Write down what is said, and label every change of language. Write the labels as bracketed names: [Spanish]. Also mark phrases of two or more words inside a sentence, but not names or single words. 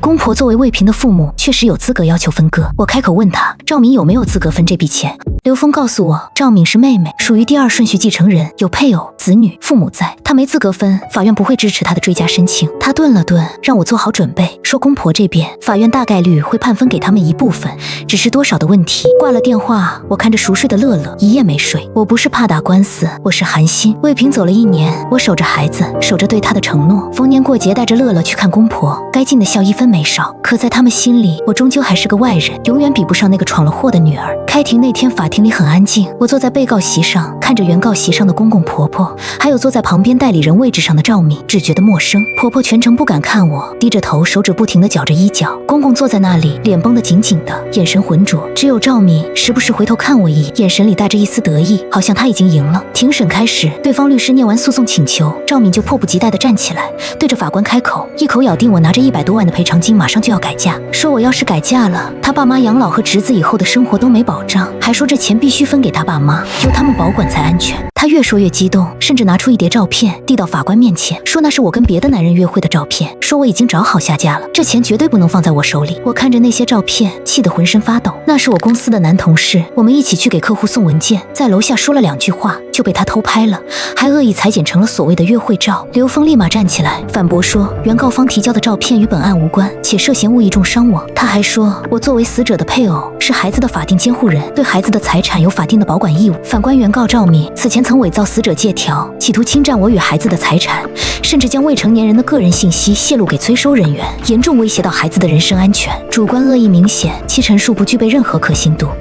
[Chinese] 公婆作為衛平的父母，確實有資格要求分割。我開口問他，趙敏有沒有資格分這筆錢？劉峰告訴我，趙敏是妹妹，屬於第2順序繼承人，有配偶、子女、父母在，她沒資格分，法院不會支持她的追加申請。他頓了頓，讓我做好準備，說公婆這邊法院大概率會判分給他們一部分，只是多少的問題。掛了電話，我看着熟睡的樂樂，一夜沒睡。我不是怕打官司，我是寒心。衛平走了1年，我守着孩子，守着對他的承諾，逢年過節帶着樂樂去看公婆，該盡的孝1分沒少。可在他們心裡，我終究還是個外人，永遠比不上那個闖了禍的女兒。開庭那天，法庭裡很安靜，我坐在被告席上，看着原告席上的公公婆婆，還有坐在旁邊代理人位置上的趙敏，只覺得陌生。婆婆全程不敢看我，低着頭，手指不停地攪着衣角。公公坐在那裡，臉繃得緊緊的，眼神渾濁。只有趙敏時不时回頭看我一眼，眼神裡帶着一絲得意，好像他已經贏了。庭審開始，對方律師念完訴訟請求，趙敏就迫不及待地站起來，對着法官開口，一口咬定我拿着100多萬的賠償金馬上就要改嫁，說我要是改嫁了，他爸媽養老和侄子以後的生活都沒保障，還說這錢必須分給他爸媽，由他們保管才安全。他越說越激动，甚至拿出一疊照片遞到法官面前，說那是我跟別的男人約會的照片，說我已經找好下家了，這錢絕對不能放在我手裡。我看着那些照片，氣得渾身發抖。那是我公司的男同事，我們一起去給客戶送文件，在樓下說了2句話就被他偷拍了，還惡意裁剪成了所謂的約會照。劉峰立馬站起來反駁說，原告方提交的照片與本案無關，且涉嫌故意重傷我。他還說我作為死者的配偶，是孩子的法定監護人，對孩子的財產有法定的保管義務。反觀原告趙敏，此前曾偽造死者借條，企圖侵占我與孩子的財產，甚至將未成年人的個人信息洩露給催收人員，嚴重威脅到孩子的人身安全，主觀惡意明顯，其陳述不具備任何可信度。